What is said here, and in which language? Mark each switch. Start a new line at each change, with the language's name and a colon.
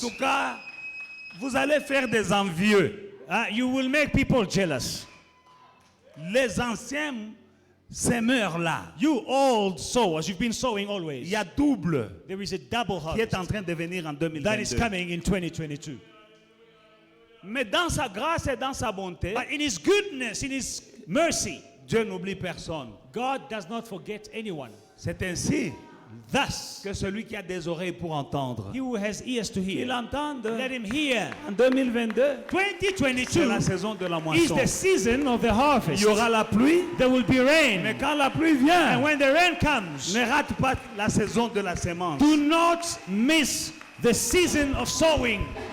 French: tout cas, vous allez faire des envieux.
English: you will make people jealous.
French: Les anciens semeurs là,
English: You old sowers, you've been sowing
French: il
English: always.
French: y a double
English: There is a double
French: qui est en train de venir en
English: that is
French: 2022.
English: coming in 2022.
French: Mais dans sa grâce et dans sa bonté,
English: But in His goodness, in His mercy,
French: Dieu n'oublie personne.
English: God does not forget anyone.
French: C'est ainsi
English: Thus,
French: que celui qui a des oreilles pour entendre,
English: he who has ears to
French: il
English: hear,
French: entende.
English: let him hear.
French: En 2022, c'est
English: 2022
French: la saison de la
English: is
French: moisson.
English: the season of the
French: Il
English: harvest.
French: y aura la pluie,
English: There will be
French: mais
English: rain.
French: quand la pluie
English: And
French: vient,
English: when the rain comes,
French: ne rate pas la saison de la sémence.
English: do not miss the season of sowing.